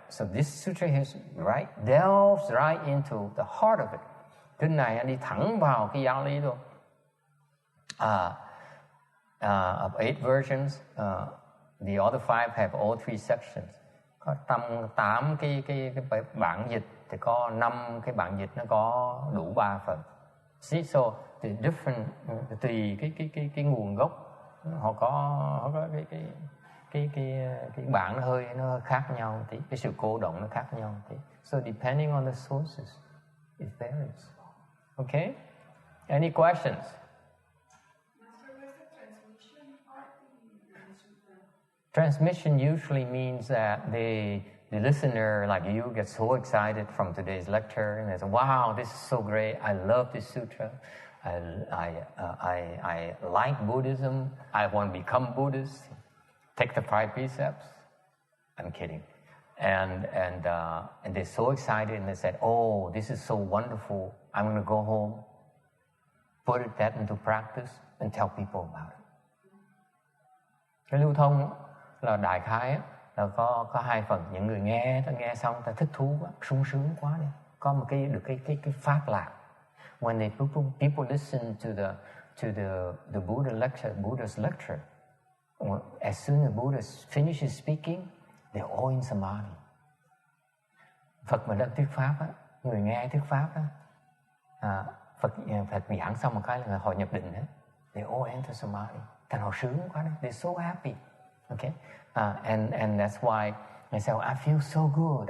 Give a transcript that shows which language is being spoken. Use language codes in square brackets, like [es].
[en] So this sutra delves right into the heart of it. [vi] Kinh này anh đi thẳng vào cái giáo lý luôn. [en] Of 8 versions, the other 5 have all 3 sections. [vi] Có 8 cái bản dịch thì có 5 cái bản dịch nó có đủ 3 phần. [en] See, so the different [vi] tùy cái nguồn gốc họ có cái bản nó khác nhau tí, cái sự cô động nó khác nhau tí. [en] So depending on the sources, it varies. Okay? Any questions? Transmission usually means that the listener, like you, gets so excited from today's lecture and they say, "Wow, this is so great! I love this sutra. I like Buddhism. I want to become Buddhist. Take the 5 precepts." I'm kidding. And they're so excited and they said, "Oh, this is so wonderful. I'm going to go home, put that into practice, and tell people about it." [vi] Cái lưu thông là đại khái là có 2 phần. Những người nghe xong ta thích thú quá, sung sướng quá này, có một cái pháp lạc. [en] When people listen to the Buddha's lecture, as soon as Buddha finishes speaking, they're all in samadhi. [vi] Phật mà đang thuyết pháp á, người nghe thuyết pháp á, Phật giảng xong một cái là họ nhập định hết. [en] They all enter samadhi. [vi] Thành họ sướng quá đấy. [en] They're so happy. Okay, and that's why I say, I feel so good.